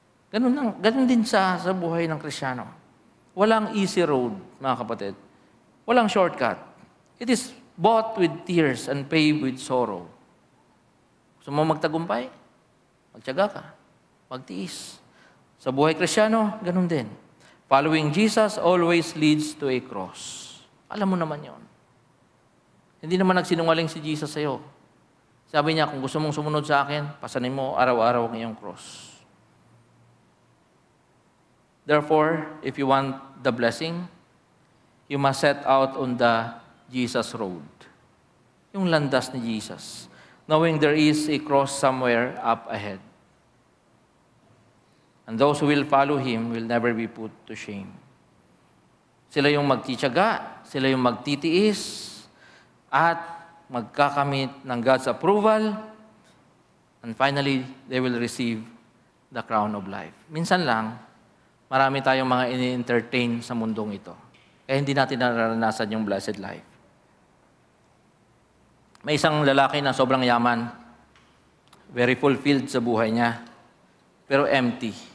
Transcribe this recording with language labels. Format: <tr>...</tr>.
<tl>Ganun din sa buhay ng Kristiyano. Walang easy road, mga kapatid. Walang shortcut.</tl> <en>It is bought with tears and paid with sorrow.</en> <tl>Gusto mo magtagumpay? Magtiyaga ka. Magtiis. Sa buhay Kristiyano, ganun din.</tl> <en>Following Jesus always leads to a cross.</en> <tl>Alam mo naman yon. Hindi naman nagsinungaling si Jesus sa'yo. Sabi niya, kung gusto mong sumunod sa akin, pasanin mo araw-araw ang iyong cross.</tl> <en>Therefore, if you want the blessing, you must set out on the Jesus road.</en> <tl>Yung landas ni Jesus.</tl> <en>Knowing there is a cross somewhere up ahead. And those who will follow Him will never be put to shame.</en> <tl>Sila yung magtitiyaga, sila yung magtitiis, at magkakamit ng</tl> <en>God's approval, and finally, they will receive the crown of life.</en> <tl>Minsan lang, marami tayong mga ini-entertain sa mundong ito. Kaya hindi natin nararanasan yung blessed life. May isang lalaki na sobrang yaman, very fulfilled sa buhay niya, pero empty.</tl>